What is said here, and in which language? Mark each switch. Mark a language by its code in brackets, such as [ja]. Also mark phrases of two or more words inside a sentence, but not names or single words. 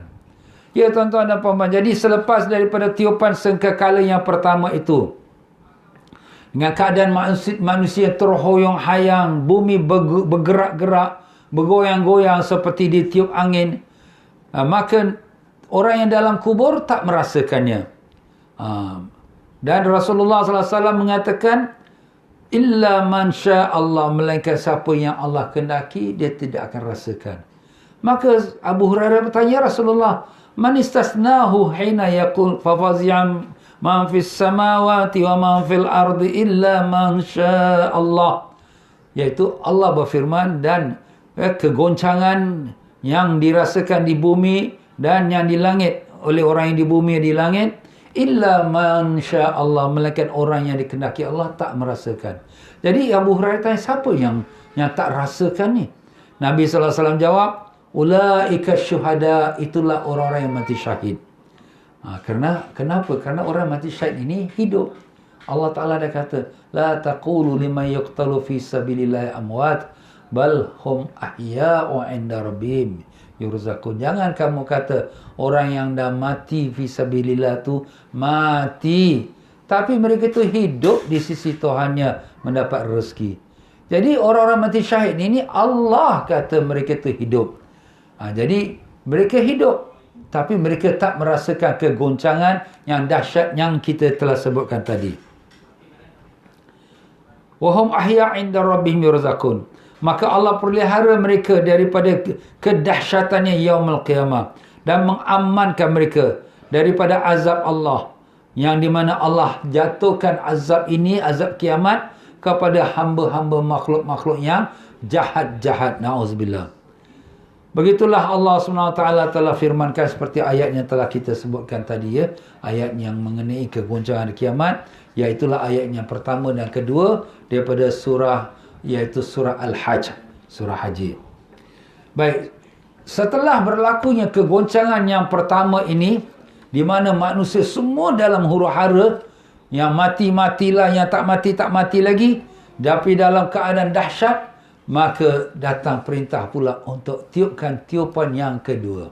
[ms] Ya tuan-tuan dan puan-puan, jadi selepas daripada tiupan sangkakala yang pertama itu, dengan keadaan manusia terhoyong-hayang, bumi bergerak-gerak, bergoyang-goyang seperti ditiup angin, maka orang yang dalam kubur tak merasakannya. Dan Rasulullah SAW mengatakan, [ar] إلا من شاء الله, [ms] melainkan siapa yang Allah kendaki, dia tidak akan rasakan. Maka Abu Hurairah bertanya, Rasulullah, [ar] من استثنى حين يقول ففزع من في السماوات ومن في الأرض إلا من شاء الله. [ms] Iaitu Allah berfirman, dan kegoncangan yang dirasakan di bumi dan yang di langit oleh orang yang di bumi dan di langit, [ar] إلا من شاء الله, [ms] melainkan orang yang dikehendaki Allah tak merasakan. Jadi Abu Hurairah tanya, siapa yang tak rasakan ni? Nabi SAW jawab, [ar] أولئك شهداء, [ms] itulah orang-orang yang mati syahid. Kenapa? Kerana orang mati syahid ini hidup. Allah Ta'ala dah kata, [ar] لا تقولوا لمن يقتل في سبيل الله أموات بل هم أحياء عند ربهم يرزقون. [ms] Jangan kamu kata orang yang dah mati [ar] في سبيل الله [ms] tu mati, tapi mereka tu hidup di sisi Tuhannya mendapat rezeki. Jadi orang-orang mati syahid ini Allah kata mereka tu hidup. Jadi mereka hidup, tapi mereka tak merasakan kegoncangan yang dahsyat yang kita telah sebutkan tadi. [ar] وهم أحياء عند ربهم يرزقون. [ms] Maka Allah pelihara mereka daripada kedahsyatannya [ar] يوم القيامة [ms] dan mengamankan mereka daripada azab Allah, yang di mana Allah jatuhkan azab ini, azab kiamat, kepada hamba-hamba makhluk-makhluk yang jahat-jahat. Na'udzubillah. Begitulah Allah SWT telah firmankan seperti ayat yang telah kita sebutkan tadi, ya. Ayat yang mengenai kegoncangan kiamat, iaitulah ayat yang pertama dan kedua daripada surah, iaitu surah Al-Hajj, surah Haji. Baik, setelah berlakunya kegoncangan yang pertama ini, di mana manusia semua dalam huru-hara, yang mati-matilah, yang tak mati lagi, tapi dalam keadaan dahsyat, maka datang perintah pula untuk tiupkan tiupan yang kedua.